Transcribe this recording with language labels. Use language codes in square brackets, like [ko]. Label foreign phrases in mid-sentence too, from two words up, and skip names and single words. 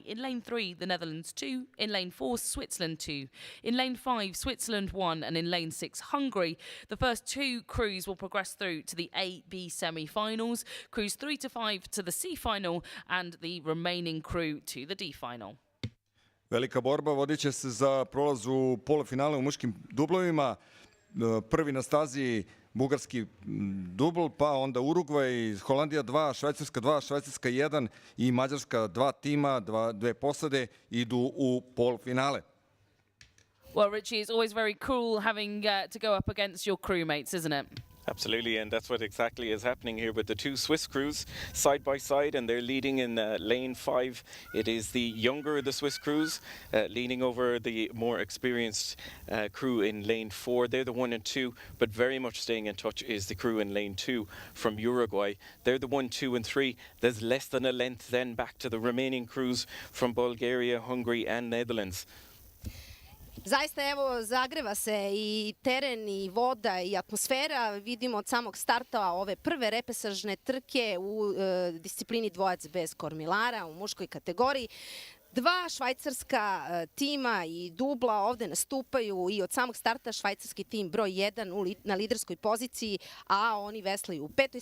[en] In lane 3, the Netherlands 2. In lane 4, Switzerland 2. In lane 5, Switzerland 1. And in lane 6, Hungary. The first two crews will progress through to the A-B semi-finals. Crews 3 to 5 to the C final. And the remaining crew to the D final. [sr] Velika borba vodit će se za prolaz u polufinale u muškim dublovima. Prvi na stazi bugarski dubl, pa onda Urugvaj, Holandija 2, Švajcarska 2, Švajcarska 1 i Mađarska 2 tima, dve posade idu u polufinale. [en] Well, Richie, it's always very cool having to go up against your crewmates, isn't it? Absolutely, and that's what exactly is happening here with the two Swiss crews side by side, and they're leading in lane 5. It is the younger of the Swiss crews leaning over the more experienced crew in lane 4. They're the 1 and 2, but very much staying in touch is the crew in lane 2 from Uruguay. They're the 1, 2 and 3. There's less than a length then back to the remaining crews from Bulgaria, Hungary and Netherlands. [sr] Zaista, evo, zagreva se i teren i voda i atmosfera. Vidimo od samog starta ove prve repesažne trke u disciplini dvojac bez kormilara u muškoj kategoriji. Dva švajcarska tima i dubla ovde nastupaju i od samog starta švajcarski tim broj 1 na liderskoj poziciji, a oni veslaju u 5.